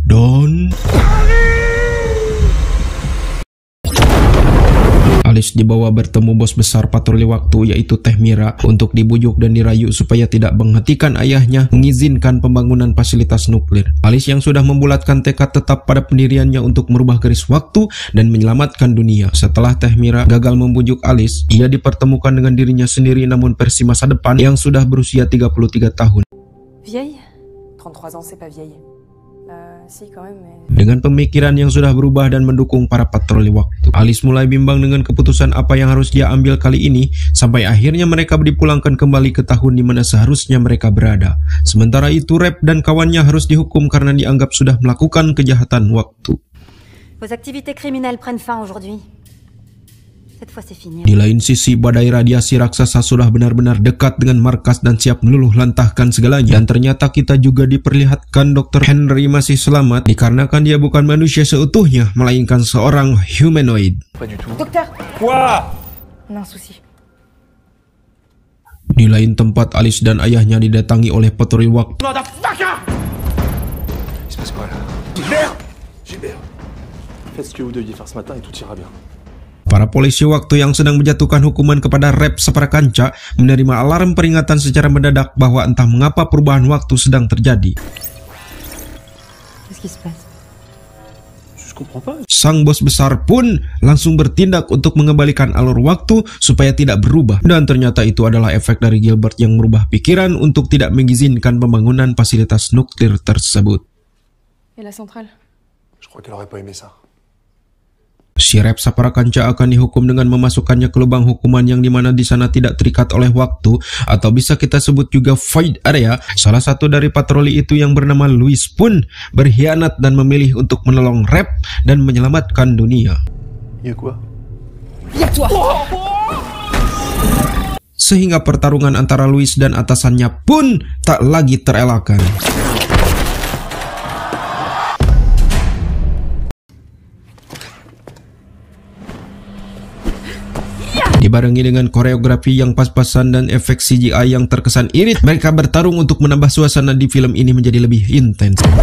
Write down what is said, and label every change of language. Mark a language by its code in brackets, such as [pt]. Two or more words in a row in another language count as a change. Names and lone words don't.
[id] Don Alice dibawa bertemu bos besar patroli waktu yaitu Teh Mira untuk dibujuk dan dirayu supaya tidak menghentikan ayahnya mengizinkan pembangunan fasilitas nuklir. Alice yang sudah membulatkan tekad tetap pada pendiriannya untuk merubah garis waktu dan menyelamatkan dunia. Setelah Teh Mira gagal membujuk Alice, ia dipertemukan dengan dirinya sendiri namun versi masa depan yang sudah berusia 33 tahun. [fr] Vieille? 33 ans, c'est pas vieille. Si, quand même, mais... [id] Dengan pemikiran yang sudah berubah dan mendukung para patroli waktu, Alice mulai bimbang dengan keputusan apa yang harus dia ambil kali ini, sampai akhirnya mereka dipulangkan kembali ke tahun di mana seharusnya mereka berada. Sementara itu Rep dan kawannya harus dihukum karena dianggap sudah melakukan kejahatan waktu. [fr] Vos activités criminelles prennent fin aujourd'hui. Cette fois c'est fini. [id] Di lain sisi, badai radiasi raksasa sudah benar-benar dekat dengan markas dan siap meluluh lantahkan segalanya. Dan ternyata kita juga diperlihatkan Dr. Henry masih selamat dikarenakan dia bukan manusia seutuhnya, melainkan seorang humanoid. [fr] Pas du tout. Docteur, Quoi? on a un souci. [id] Di lain tempat, Alice dan ayahnya didatangi oleh patroli waktu. [fr] Motherfucker! Il se passe quoi là? Gilbert! Faites ce que vous deviez faire ce matin et tout ira bien. [id] Para polisi waktu yang sedang menjatuhkan hukuman kepada Rep Saprakanca menerima alarm peringatan secara mendadak bahwa entah mengapa perubahan waktu sedang terjadi. [fr] Qu'est-ce qui se passe? Je comprends pas. [id] Sang bos besar pun langsung bertindak untuk mengembalikan alur waktu supaya tidak berubah. Dan ternyata itu adalah efek dari Gilbert yang merubah pikiran untuk tidak mengizinkan pembangunan fasilitas nuklir tersebut. [fr] Et la centrale? Je crois qu'elle aurait pas aimé ça. [id] Si Rep Saprakanca akan dihukum dengan memasukkannya ke lubang hukuman yang dimana di sana tidak terikat oleh waktu, atau bisa kita sebut juga [en] void area. [id] Salah satu dari patroli itu yang bernama Louis pun berkhianat dan memilih untuk menolong Rep dan menyelamatkan dunia. [fr] Y'a quoi? Y'a toi! [id] Sehingga pertarungan antara Louis dan atasannya pun tak lagi terelakkan. Dibarengi dengan koreografi yang pas-pasan dan efek CGI yang terkesan irit, mereka bertarung untuk menambah suasana di film ini menjadi lebih intens.